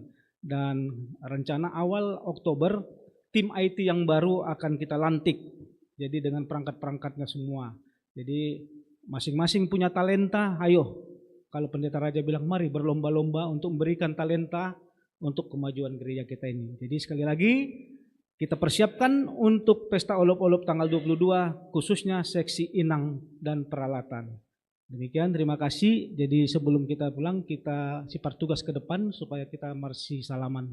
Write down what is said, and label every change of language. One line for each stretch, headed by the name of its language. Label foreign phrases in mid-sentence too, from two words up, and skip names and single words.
Indonesian: Dan rencana awal Oktober tim IT yang baru akan kita lantik. Jadi dengan perangkat-perangkatnya semua. Jadi masing-masing punya talenta, ayo. Kalau Pendeta Raja bilang mari berlomba-lomba untuk memberikan talenta untuk kemajuan gereja kita ini. Jadi sekali lagi kita persiapkan untuk pesta olop-olop tanggal 22 khususnya seksi inang dan peralatan. Demikian, terima kasih. Jadi sebelum kita pulang kita sifar tugas ke depan supaya kita masih salaman.